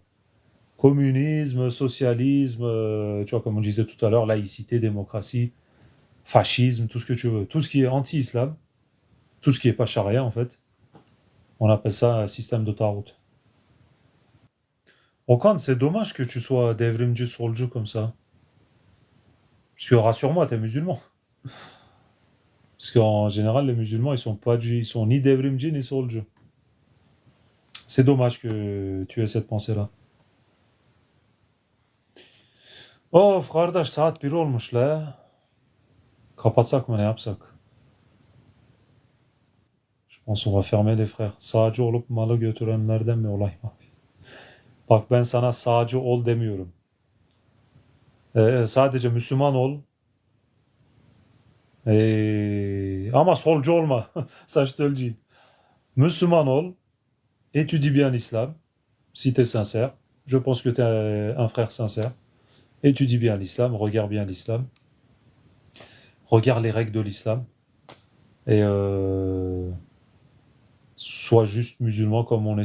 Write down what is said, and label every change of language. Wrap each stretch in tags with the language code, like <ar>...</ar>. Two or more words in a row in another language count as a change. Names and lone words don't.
<fr>Communisme, socialisme, tu vois, comme on disait tout à l'heure, laïcité, démocratie, fascisme, tout ce que tu veux. Tout ce qui est anti-islam, tout ce qui est pas charia en fait, on appelle ça un système de tarut. Okan, c'est dommage que tu sois</fr> <tr>devrimci solcu</tr> <fr>comme ça. Parce que rassure-moi, t'es musulman. Parce qu'en général, les musulmans, ils sont ni devrimci ni solcu. C'est dommage que tu aies cette pensée-là.</fr> <tr>Of kardeş saat 1 olmuş la. Kapatsak mı ne yapsak?</tr> <fr>Je pense on va fermer les frères.</fr> <tr>Sağcı olup malı götürenlerden mi olay mı? Bak ben sana sağcı ol demiyorum. Sadece Müslüman ol. Ama solcu olma.</tr> <fr>Ça je te le dis.</fr> <tr>Müslüman ol.</tr> <fr>Étudie bien l'islam. Si tu es sincère. Je pense que tu es un frère sincère. Étudie bien l'islam. Regarde bien l'islam. Regarde les règles de l'islam. Et sois juste musulman comme on est censé l'être.</fr>